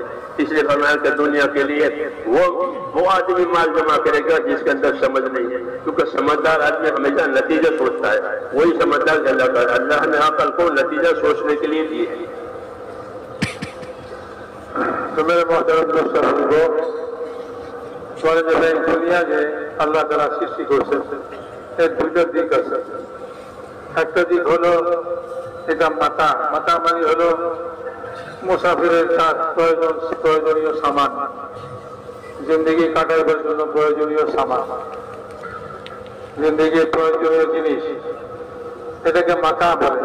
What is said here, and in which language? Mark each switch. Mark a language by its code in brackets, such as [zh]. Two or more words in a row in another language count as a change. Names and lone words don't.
[ur] اس لیے فرمایا کہ دنیا کے لیے وہ آدمی مال جمع کرے گا جس کے اندر سمجھ نہیں ہے، کیونکہ سمجھدار آدمی ہمیشہ نتیجہ سوچتا ہے۔ وہی سمجھدار اللہ نے عقل کو نتیجہ سوچنے کے لیے دی ہے۔ تو میرے محترم دوستوں [bn] দুনিয়া যে আল্লাহ তাআলা সৃষ্টি করেছেন এর দুইটা দিক আছে। একটা দিক হলো এটা মাতা মানে হলো মুসাফিরের প্রয়োজনীয় সামান, জিন্দেগি কাটাইবার জন্য প্রয়োজনীয় সামান, জিন্দেগির প্রয়োজনীয় জিনিস, এটাকে মাতা বলে।